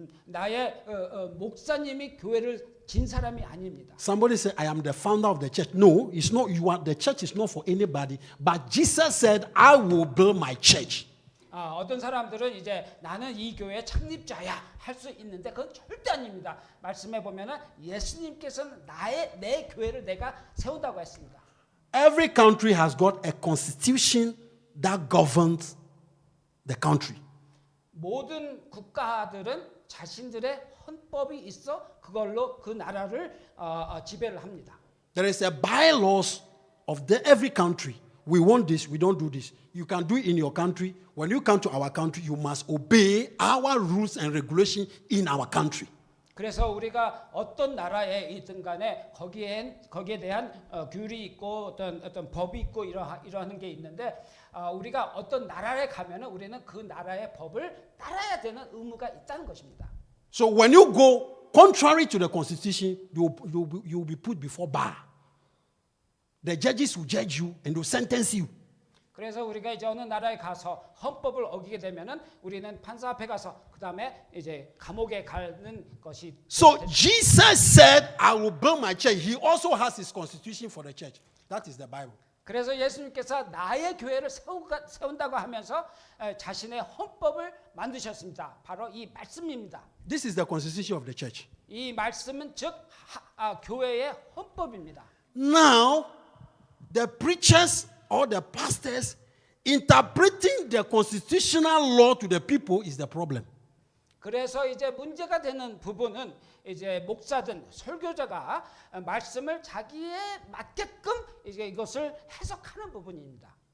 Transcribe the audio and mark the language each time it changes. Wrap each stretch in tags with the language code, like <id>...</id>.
<ko>나의 목사님이 교회를 진 사람이 아닙니다.</ko> <en>Somebody said, I am the founder of the church. No, it's not. You are the church is not for anybody. But Jesus said, I will build my church.</en> <ko>어떤 사람들은 이제 나는 이 교회의 창립자야 할 수 있는데 그건 절대 아닙니다. 말씀해 보면은 예수님께서는 내 교회를 내가 세운다고 했습니다.</ko> <en>Every country has got a constitution that governs the country.</en> <ko>모든 국가들은 자신들의 헌법이 있어 그걸로 그 나라를 지배를 합니다.</ko> <en>There is a bylaws of every country. We want this, we don't do this. You can do it in your country. When you come to our country, you must obey our rules and regulations in our country.</en> <ko>그래서 우리가 어떤 나라에 있든 간에 거기에 대한 규율이 있고 어떤 법이 있고 이러한 게 있는데 우리가 어떤 나라에 가면은 우리는 그 나라의 법을 따라야 되는 의무가 있다는 것입니다.</ko> <en>So when you go contrary to the constitution, you will be put before bar. The judges will judge you and will sentence you.</en> <ko>그래서 우리가 이제 어느 나라에 가서 헌법을 어기게 되면은 우리는 판사 앞에 가서 그다음에 이제 감옥에 가는 것이.</ko> <en>So Jesus said, I will build my church. He also has his constitution for the church. That is the Bible.</en> <ko>그래서 예수님께서 나의 교회를 세운다고 하면서 자신의 헌법을 만드셨습니다. 바로 이 말씀입니다.</ko> <en>This is the constitution of the church.</en> <ko>이 말씀은 즉 교회의 헌법입니다.</ko> <en>Now, the preachers or the pastors interpreting the constitutional law to the people is the problem.</en> <ko>그래서 이제 문제가 되는 부분은 이제 목사든 설교자가 말씀을 자기에 맞게끔 이제 이것을 해석하는 부분입니다.</ko>